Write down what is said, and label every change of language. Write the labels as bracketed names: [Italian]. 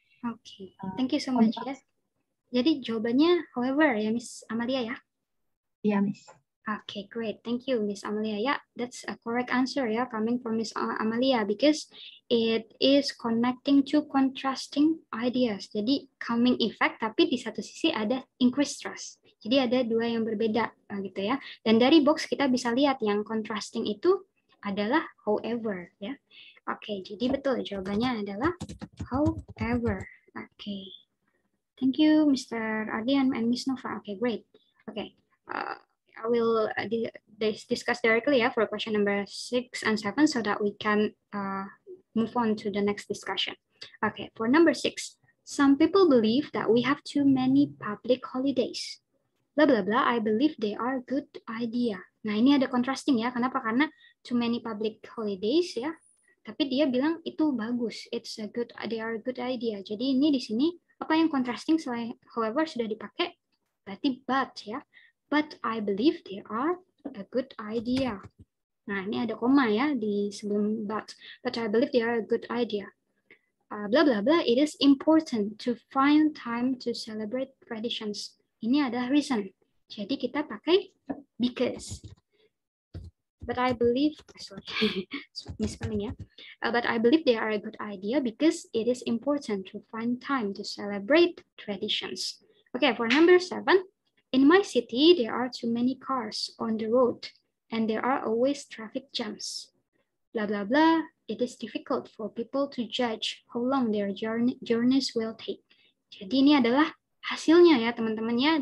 [English] Okay, thank you so much. Yes. [Indonesian] Jadi jawabannya [English] however ya, Miss Amalia ya? Yeah, Miss. Okay, great. Thank you, Miss Amalia. Yeah, that's a correct answer ya, coming from Miss Amalia, because it is connecting to contrasting ideas. [Indonesian] Jadi [English] calming effect, [Indonesian] tapi di satu sisi ada [English] increased stress. [Indonesian] Jadi ada dua yang berbeda gitu ya. Dan dari box kita bisa lihat yang contrasting itu adalah however ya. Oke, jadi betul jawabannya adalah however. [English] Oke. Thank you, Mr. Ardian and Miss Nova. Okay, great. Okay. I will discuss directly for question number 6 and 7 so that we can move on to the next discussion. Okay, for number 6, some people believe that we have too many public holidays. Blah blah blah. I believe they are a good idea. [Indonesian] Nah ini ada contrasting ya. Kenapa? Karena [English] too many public holidays ya. [Indonesian] Tapi dia bilang itu bagus. [English] They are a good idea. [Indonesian] Jadi ini di sini apa yang contrasting selain however sudah dipakai berarti but ya. [English] But I believe they are a good idea. [Indonesian] Nah, ini ada koma ya di sebelum but. [English] But I believe they are a good idea. Blah, blah, blah. It is important to find time to celebrate traditions. [Indonesian] Ini ada reason. Jadi kita pakai [English] because. But I believe, sorry, misspelling ya. But I believe they are a good idea because it is important to find time to celebrate traditions. Okay, for number 7. In my city, there are too many cars on the road, and there are always traffic jams. Blah, blah, blah. It is difficult for people to judge how long their journeys will take. [Indonesian] Jadi ini adalah hasilnya ya teman-teman ya.